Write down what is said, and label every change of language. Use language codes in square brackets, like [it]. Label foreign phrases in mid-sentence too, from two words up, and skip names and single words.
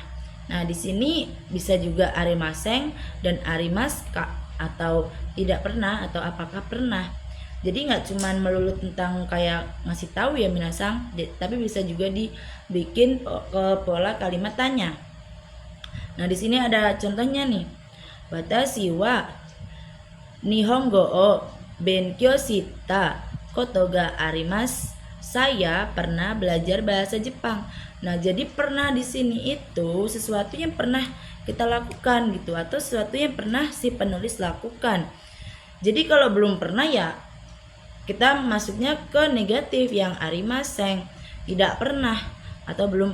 [id] Nah, di sini bisa juga arimaseng dan arimas atau tidak pernah atau apakah pernah. Jadi nggak cuman melulu tentang kayak ngasih tahu ya minasang, tapi bisa juga dibikin ke pola kalimat tanya. Nah, di sini ada contohnya nih. [ja] 私は日本語を勉強したことがあります. [id] Saya pernah belajar bahasa Jepang. Nah, jadi pernah di sini itu sesuatu yang pernah kita lakukan gitu, atau sesuatu yang pernah si penulis lakukan. Jadi kalau belum pernah ya kita masuknya ke negatif yang arimaseng, tidak pernah atau belum pernah.